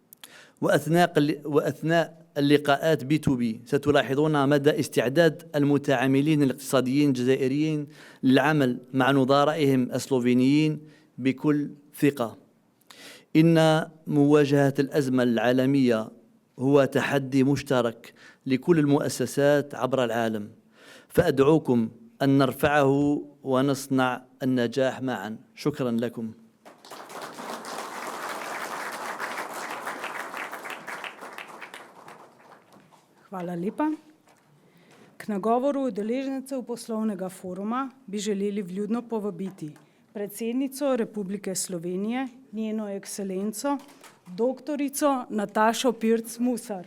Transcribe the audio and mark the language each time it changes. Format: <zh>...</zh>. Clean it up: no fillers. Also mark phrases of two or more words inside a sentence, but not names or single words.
<ar>وأثناء اللقاءات B2B ستلاحظون مدى استعداد المتعاملين الاقتصاديين الجزائريين للعمل مع نظرائهم السلوفينيين بكل ثقة. إن مواجهة الأزمة العالمية هو تحدي مشترك لكل المؤسسات عبر العالم، فأدعوكم أن نرفعه ونصنع النجاح معا. شكرا لكم.</ar> <sl>Hvala lepa. K nagovoru udeležencev poslovnega foruma bi želeli vljudno povabiti predsednico Republike Slovenije, njeno ekscelenco, doktorico Natašo Pirc Musar.</sl>